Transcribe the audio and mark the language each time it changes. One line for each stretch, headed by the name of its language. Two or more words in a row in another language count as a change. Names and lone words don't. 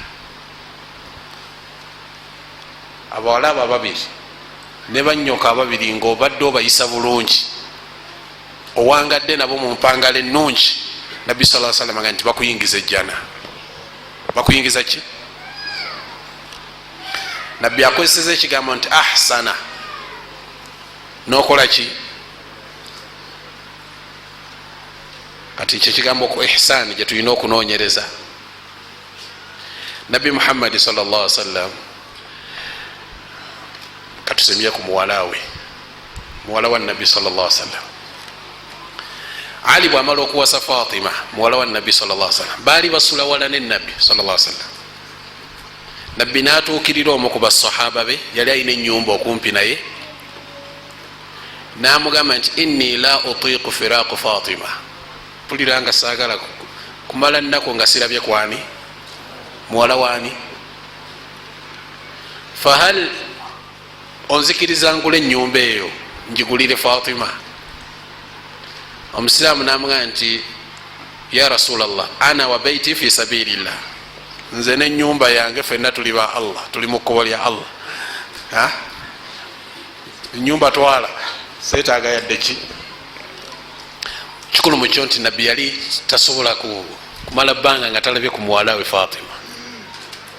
Ganda: Abawala abo ababiri ne bannyoka ababiri ng'obadde obayisa bulungi, owangadde nabo mu mpangalo ennungi, Nabbi
Arabic: صلى الله عليه وسلم
Ganda: nti bakuyingiza ejjana. Bakuyingiza ki? Nabbi akozeseza ekigambo nti ahsana, nokola ki? Kati ekyo kigambo ku ihsan gye tulina okunoonyereza. Nabbi Muhammad
Arabic: صلى الله عليه وسلم
Ganda: katusemye ku muwala we, muwala wa Nabbi
Arabic: صلى الله عليه وسلم.
Ganda: Ali bwamala okuwasa Fatima muwala wa Nabbi
Arabic: صلى الله عليه وسلم,
Ganda: baali basula wala ne Nabbi
Arabic: صلى الله عليه وسلم.
Ganda: Nabbi n'atuukirira omu ku basahaba be, yali alina ennyumba okumpi naye, n'amugamba nti
Arabic: إني لا أطيق فراق فاطمة,
Ganda: mpulira nga saagala kumala nnaku nga sirabye kwani, muwala waani, fahal onzikiriza ngula ennyumba eyo njigulire Fatima? Omusiraamu n'amugamba nti
Arabic: يا رسول الله، أنا وبيتي في سبيل الله,
Ganda: nze n'ennyumba yange fenna tuli ba Allah, tuli mu kkubo lya Allah. Ennyumba twala, seetaaga yadde ki? Kikulu mu kyo nti Nabbi yali tasobola kumala bbanga nga talabye ku muwala we Fatima.